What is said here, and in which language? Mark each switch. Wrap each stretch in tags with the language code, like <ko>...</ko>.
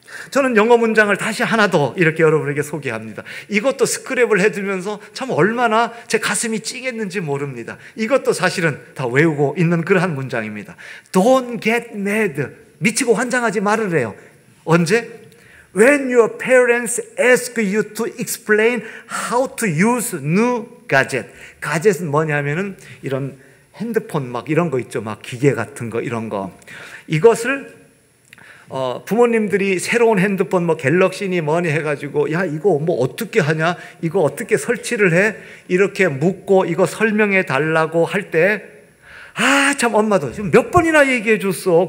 <ko>저는 영어 문장을 다시 하나 더 이렇게 여러분에게 소개합니다. 이것도 스크랩을 해두면서 참 얼마나 제 가슴이 찡했는지 모릅니다. 이것도 사실은 다 외우고 있는 그러한 문장입니다.</ko> <en>Don't get mad.</en> <ko>미치고 환장하지 말으래요. 언제?</ko> <en>When your parents ask you to explain how to use new gadget.</en> <ko>gadget은 뭐냐면은 이런 핸드폰 막 이런 거 있죠. 막 기계 같은 거 이런 거. 이것을 부모님들이 새로운 핸드폰 뭐 갤럭시니 뭐니 해가지고 야 이거 뭐 어떻게 하냐, 이거 어떻게 설치를 해, 이렇게 묻고 이거 설명해 달라고 할 때 참 엄마도 지금 몇 번이나 얘기해 줬어.</ko>